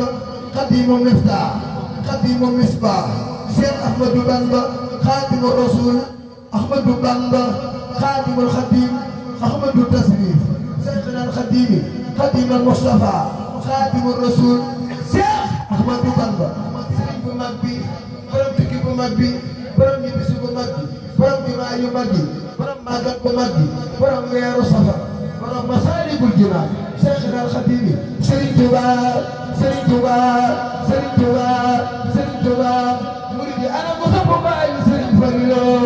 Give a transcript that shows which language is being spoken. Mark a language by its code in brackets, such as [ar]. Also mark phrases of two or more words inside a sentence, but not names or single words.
[ar] خادم المفتاح خادم المصباح سيد أحمد بامبا خادم الرسول أحمد بامبا خادم الخديم أحمد التسريف سيدنا الخديم خادم المصطفى خادم الرسول [wo] Cheikh Ahmadou Bamba sëriñ bu mag bi borom tukki bu mag bi borom ñibbisi bu mag bi borom jumaa yu mag yi borom màggat bu mag bi borom weeru safar borom Masaalikul Jinaan Cheikhna al Xadim Sëriñ Tuuba Sëriñ Tuuba Sëriñ Tuuba Sëriñ Tuuba murid yi ana ko sopp baay Sëriñ Fallu